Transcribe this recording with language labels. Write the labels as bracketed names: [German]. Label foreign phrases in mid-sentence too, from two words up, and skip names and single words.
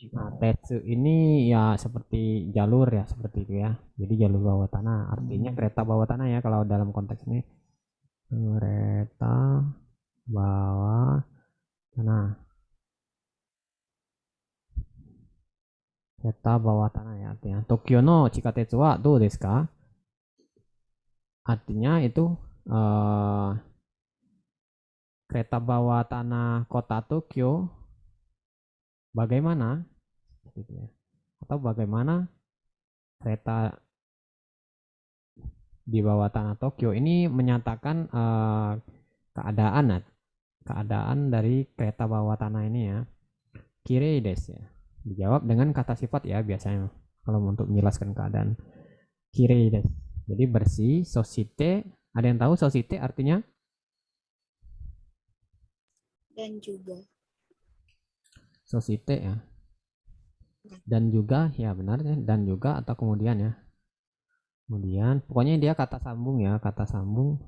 [Indonesian] Nah, tetsu ini ya seperti jalur ya, seperti itu ya. Jadi jalur bawah tanah, artinya kereta bawah tanah ya kalau dalam konteks ini. Kereta bawah tanah. Kereta bawah tanah ya artinya. [Japanese] 東京の地下鉄はどうですか? [Indonesian] Artinya itu kereta bawah tanah kota Tokyo bagaimana? Gitu ya. Atau bagaimana kereta di bawah tanah Tokyo ini menyatakan keadaan dari kereta bawah tanah ini ya. [Japanese] きれいですや. [Indonesian] Dijawab dengan kata sifat ya biasanya kalau untuk menjelaskan keadaan. [Japanese] きれいです. [Indonesian] Jadi bersih. Soshite, ada yang tahu soshite artinya? Dan juga. Soshite ya. Dan juga ya benar ya, dan juga atau kemudian ya. Kemudian pokoknya dia kata sambung ya, kata sambung.